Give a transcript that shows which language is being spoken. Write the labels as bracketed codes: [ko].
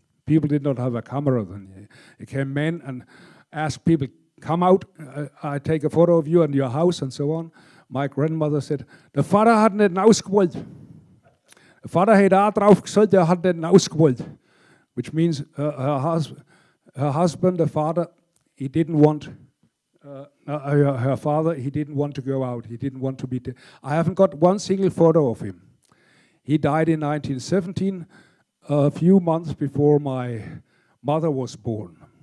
[en] People did not have a camera then. It came men and asked people, come out, I take a photo of you and your house and so on. My grandmother said, [de] der Vater hat nicht ausgewollt. Der Vater hat auch drauf gesagt, er hat nicht ausgewollt. [en] Which means her husband, the father, he didn't want, her father, he didn't want to go out. He didn't want to be dead. I haven't got one single photo of him. He died in 1917, a few months before my mother was born.